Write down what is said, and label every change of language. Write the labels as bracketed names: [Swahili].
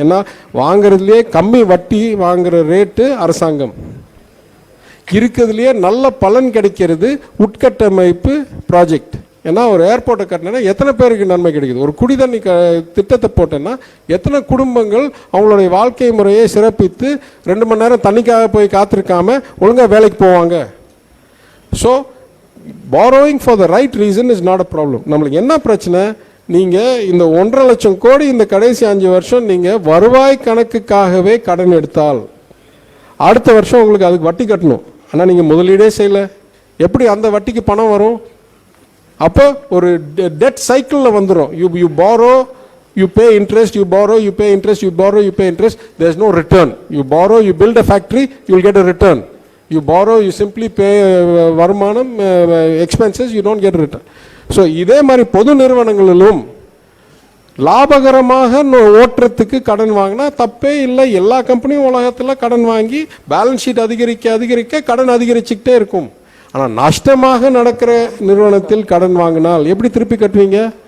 [Tamil] ஏன்னா வாங்குறதுலேயே கம்மி வட்டி வாங்குற ரேட்டு அரசாங்கம், இருக்கிறதுலையே நல்ல பலன் கிடைக்கிறது உட்கட்டமைப்பு ப்ராஜெக்ட். ஏன்னா ஒரு ஏர்போர்ட்டை கட்டினா எத்தனை பேருக்கு நன்மை கிடைக்குது, ஒரு குடிதண்ணி திட்டத்தை போட்டேன்னா எத்தனை குடும்பங்கள் அவங்களுடைய வாழ்க்கை முறையை சிறப்பித்து 2 மணி நேரம் தண்ணிக்காக போய் காத்திருக்காம ஒழுங்காக வேலைக்கு போவாங்க. [English] So borrowing for the right reason is not a problem. [Tamil] நம்மளுக்கு என்ன பிரச்சனை, நீங்கள் இந்த 1.5 லட்சம் கோடி இந்த கடைசி 5 வருஷம் நீங்கள் வருவாய் கணக்குக்காகவே கடன் எடுத்தால் அடுத்த வருஷம் உங்களுக்கு அதுக்கு வட்டி கட்டணும். ஆனால் நீங்கள் முதலீடே செய்யலை, எப்படி அந்த வட்டிக்கு பணம் வரும்? அப்போ ஒரு டெட் சைக்கிளில் வந்துடும். [English] You borrow, you pay interest, you borrow, you pay interest, you borrow, you pay interest, there's no return. You borrow, you build a factory, you'll get a return. You borrow, you simply pay வருமானம், expenses, you don't get a return. [Tamil] So இதே மாதிரி பொது நிறுவனங்களிலும் லாபகரமாக ஓட்டுறதுக்கு கடன் வாங்கினா தப்பே இல்லை. எல்லா கம்பெனியும் உலகத்தில் கடன் வாங்கி பேலன்ஸ் ஷீட் அதிகரிக்க கடன் அதிகரிச்சுக்கிட்டே இருக்கும். ஆனால் நஷ்டமாக நடக்கிற நிறுவனத்தில் கடன் வாங்கினால் எப்படி திருப்பி கட்டுவீங்க?